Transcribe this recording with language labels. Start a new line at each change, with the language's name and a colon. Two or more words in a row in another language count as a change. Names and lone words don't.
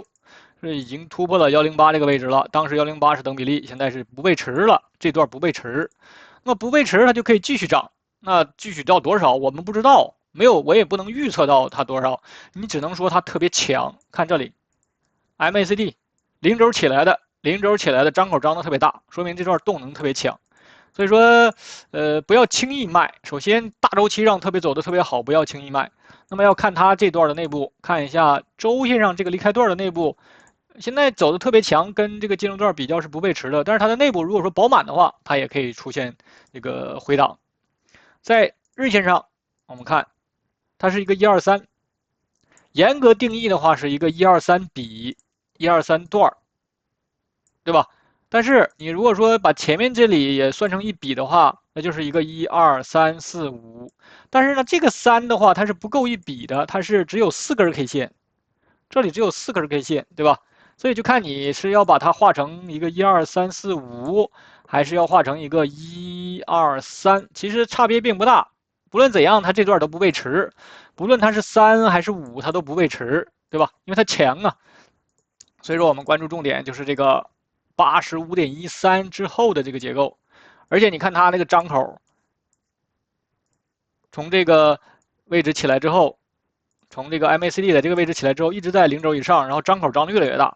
Chinese: 是已經突破了108這個位置了，當時108是等比例，現在是不背馳了，這段不背馳，那麼不背馳它就可以繼續漲，那繼續到多少我們不知道，沒有我也不能預測到它多少，你只能說它特別強。看這裡 ，MACD 零軸起來的張口張得特別大，說明這段動能特別強。所以說，不要輕易賣。首先，大週期上特別走得特別好，不要輕易賣。那麼要看它這段的內部，看一下週線上這個離開段的內部。現在走的特別強，跟這個進入段比較是不背馳的，但是它的內部如果說飽滿的話，它也可以出現這個回檔。在日線上，我們看它是一個123，嚴格定義的話是一個123比123段，對吧？但是你如果說把前面這裡也算成一筆的話，那就是一個1、2、3、4、5。但是呢，這個3的話它是不夠一筆的，它是只有4根 K 線，這裡只有4根 K 線，對吧？所以就看你是要把它畫成一個1、2、3、4、5，還是要畫成一個1、2、3，其實差別並不大。不論怎樣，它這段都不背馳，不論它是3還是5，它都不背馳，對吧？因為它強啊。所以說我們關注重點就是這個85.13之後的這個結構，而且你看它那個張口，從這個位置起來之後，從這個 MACD 的這個位置起來之後，一直在0軸以上，然後張口張得越來越大。